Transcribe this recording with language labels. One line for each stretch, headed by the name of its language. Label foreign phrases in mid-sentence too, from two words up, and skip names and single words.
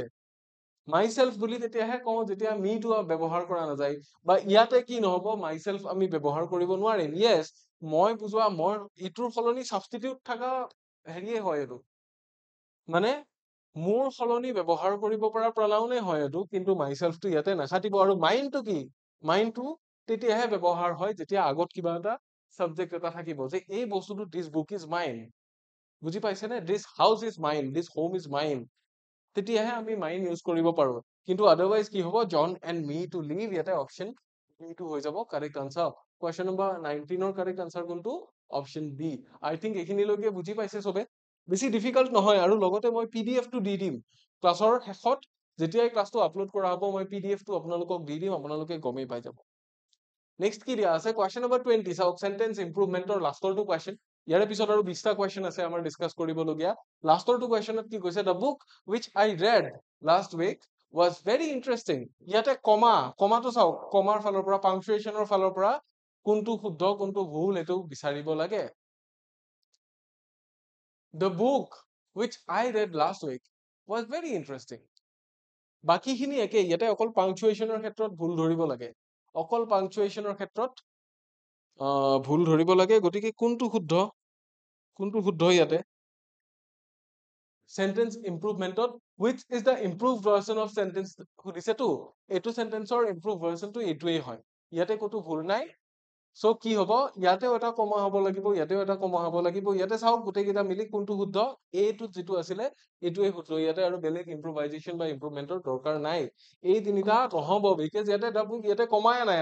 Assamese: মাইসেলফ বুলি তেতিয়াহে কওঁ যেতিয়া মিটো ব্যৱহাৰ কৰা নাযায় বা ইয়াতে কি নহব মাইসেলফ আমি ব্যৱহাৰ কৰিব নোৱাৰিম ইয়েছ মই বুজোৱা মই ইটোৰ সলনি সাবস্টিটিউট থকা হেৰিয়ে হয় এইটো মানে মোৰ সলনি ব্যৱহাৰ কৰিব পৰা প্ৰনাউনে হয় এইটো কিন্তু মাইসেলফটো ইয়াতে নাখাটিব আৰু মাইনটো কি মাইনটো তেতিয়াহে ব্যৱহাৰ হয় যেতিয়া আগত কিবা এটা সাবজেক্ট এটা থাকিব যে এই বস্তুটো
English: this book is mine
Assamese: বুজি পাইছেনে
English: this house is mine this home is mine
Assamese: তেতিয়াহে আমি মাইন ইউজ কৰিব পাৰো কিন্তু আদাৰৱাইজ কি হ'ব
English: John and me to live
Assamese: ইয়াতে
English: option B
Assamese: টো হৈ যাব
English: correct answer question number 19
Assamese: ৰ
English: correct answer
Assamese: কোনটো
English: option B I think
Assamese: এইখিনিলৈকে বুজি পাইছে সবে বেছি ডিফিকাল্ট নহয় আৰু লগতে মই পিডিএফ টো দি দিম ক্লাছৰ শেষত যেতিয়াই ক্লাছটো আপলোড কৰা হ'ব মই পিডিএফ টো আপোনালোকক দি দিম আপোনালোকে গমেই পাই যাব নেক্সট কি দিয়া আছে
English: question number 20
Assamese: চাওক সেন্টেন্স ইমপ্ৰুভমেন্টৰ লাষ্টৰটো কোৱেশ্চন ইয়াৰ পিছত আৰু 20টা কোৱেশ্চন আছে আমাৰ ডিসকাস কৰিবলগীয়া লাষ্টৰটো কোৱেশ্চনত কি কৈছে
English: the book which I read last week was very interesting
Assamese: ইয়াতে কমাটো চাওক কমাৰ ফালৰ পৰা পাংচুৱেশ্যনৰ ফালৰ পৰা কোনটো শুদ্ধ কোনটো ভুল এটো বিচাৰিব লাগে
English: the book which I read last week was very interesting
Assamese: বাকিখিনি একে ইয়াতে অকল পাংচুৱেশ্যনৰ ক্ষেত্ৰত ভুল ধৰিব লাগে অকল পাংচুৱেশ্যনৰ ক্ষেত্ৰত ভুল ধৰিব লাগে গতিকে কোনটো শুদ্ধ ইয়াতে
English: sentence improvement which is the improved version of sentence
Assamese: সুধিছেতো এইটো সেন্টেন্সৰ
English: improved version
Assamese: টো এইটোৱেই হয় ইয়াতে কতো ভুল নাই সো কি হ'ব ইয়াতেও এটা কমা হ'ব লাগিব ইয়াতেও এটা কমা হ'ব লাগিব ইয়াতে চাওক গোটেইকেইটা মিলি কোনটো শুদ্ধ এইটো যেটো আছিলে এইটোৱে শুদ্ধ ইয়াতে আৰু বেলেগ ইম্প্ৰোভাইজেশ্যন বা ইমপ্ৰুভমেন্টৰ দৰকাৰ নাই এই তিনিটা নহব বিকজ ইয়াতে কমাই নাই